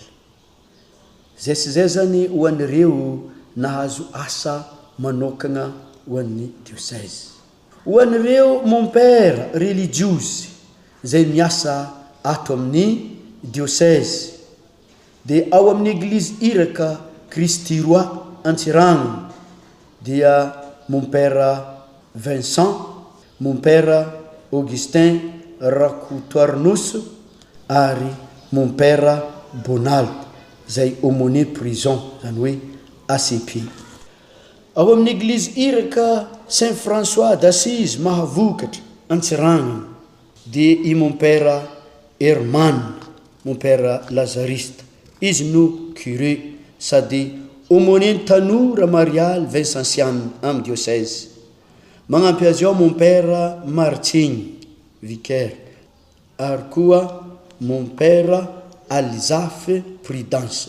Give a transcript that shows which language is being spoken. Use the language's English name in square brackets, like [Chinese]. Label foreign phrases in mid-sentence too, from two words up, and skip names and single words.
[Malagasy] Zay sy zay zany ho an'ireo nahazo asa manokagna ho an'ny diocèse. Ho an'ireo [French] mon père [Malagasy] religiose zay miasa ato amin'ny diocèse dia ao amin'ny église iraka Christy Roi Antsiragno dia [French] mon père [Malagasy] Vincent, [French] mon père [Malagasy] Augustin Rakotoarnoso ary [French] mon père [Malagasy] Bonald zay [French] aumônier prison [Malagasy] zany hoe ACP. Ao amin'ny église iraka Saint François d'Assise Mahavokatra Antsiragno dia i [French] mon père [Malagasy] Herman, [French] mon père Lazariste, [Malagasy] izy no curé sady aumônier tanora marial Vincentiane amin'ny diocèse. Magnampy azy ao [French] mon père [Malagasy] Martigny, vicaire, ary koa [French] mon père [Malagasy] Alizafy Prudence.